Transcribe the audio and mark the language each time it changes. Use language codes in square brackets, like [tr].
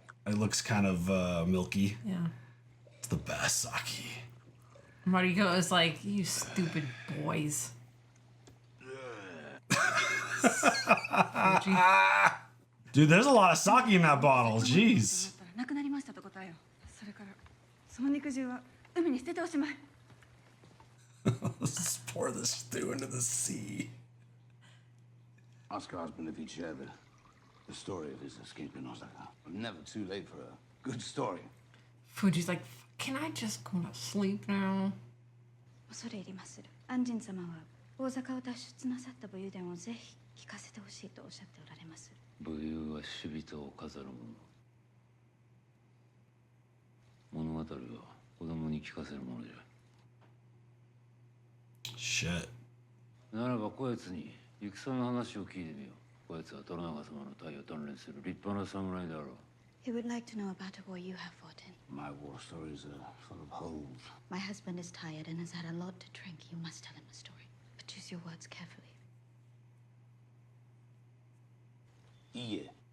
[en] It looks kind of milky. Yeah. It's the best sake. Mariko is like, you stupid boys. Dude, there's a lot of sake in that bottle. Jeez. [ja] なくなりましたと答えよ。それからその肉汁は海に捨てておしまい。 [en] Let's pour this stew into the sea. Ask her husband if he'd share the story of his escape in Osaka. Never too late for a good story. Fuji's like, can I just go to sleep now? [ja] 恐れ入りまする。安仁様は大阪を脱出なさった武勇伝をぜひ聞かせてほしいとおっしゃっておられます。武勇は死人を飾るもの。物語は子供に聞かせるものじゃ。 [en] Shit. [ja] ならばこやつに戦の話を聞いてみよう。こやつは虎長様の隊を鍛錬する立派な侍だろう。 [en] He would like to know about a war you have fought in. My war stories are full of holes. My husband is tired and has had a lot to drink. You must tell him a story, but choose your words carefully. [ja] いいえ。